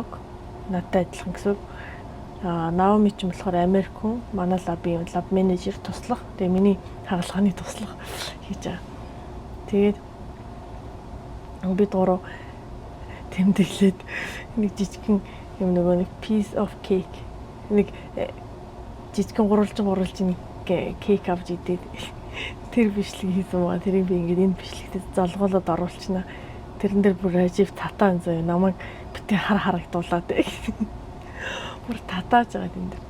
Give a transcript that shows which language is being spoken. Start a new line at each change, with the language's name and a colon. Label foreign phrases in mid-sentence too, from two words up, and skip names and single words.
Mongolian: Надтай адилхан гэсэн. Наоми ч болохоор Америк хүн, манай лабын лаб менежер туслах. Тэгээ миний хагалгааны туслах хийж байгаа. Тэгээд бид гурав тэмдэглээд нэг жижигхэн юм нөгөө нэг
English: piece of cake
Mongolian: нэг жижигхэн гурвалжин кейк авч идээд тэр бичлэг хийсэн байгаа. Тэрийг би ингээд энэ бичлэгтээ залгуулад оруулчихна. Тэрэн дээр бүр Ражив татаа зөө намайг битээ харагдуулаад бүр татааж байгаа энэ дээр.